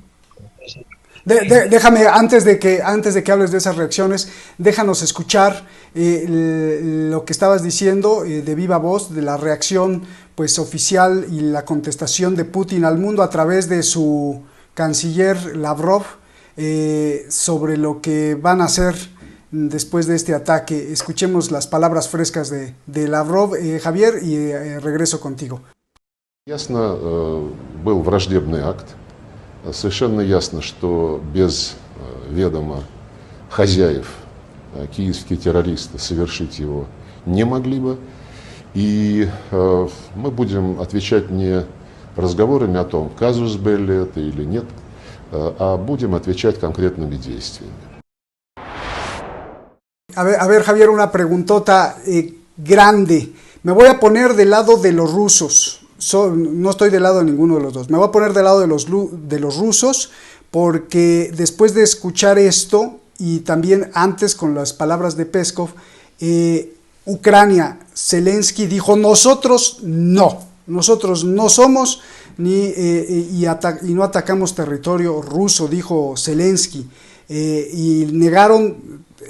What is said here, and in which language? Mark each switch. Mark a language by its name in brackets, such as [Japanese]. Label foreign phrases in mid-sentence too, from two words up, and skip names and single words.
[Spanish] Déjame, antes de que hables de esas reacciones, déjanos escuchar lo que estabas diciendo de viva voz, de la reacción pues oficial y la contestación de Putin al mundo a través de su canciller Lavrov sobre lo que van a hacer después de este ataque. Escuchemos las palabras frescas de Lavrov, Javier, y regreso contigo. [Russian] Ясно, был враждебный акт. Совершенно ясно, что без ведома хозяев киевские террористы совершить его не могли бы. И мы будем отвечать не разговорами о том, [Latin] casus belli [Russian] это или нет, а будем отвечать конкретными действиями. [Spanish] A ver, Javier, una preguntota grande. Me voy a poner del lado de los rusos. No estoy del lado de ninguno de los dos. Me voy a poner del lado de los rusos porque después de escuchar esto y también antes con las palabras de Peskov, Ucrania, Zelensky dijo nosotros no somos y no atacamos territorio ruso, dijo Zelensky, y negaron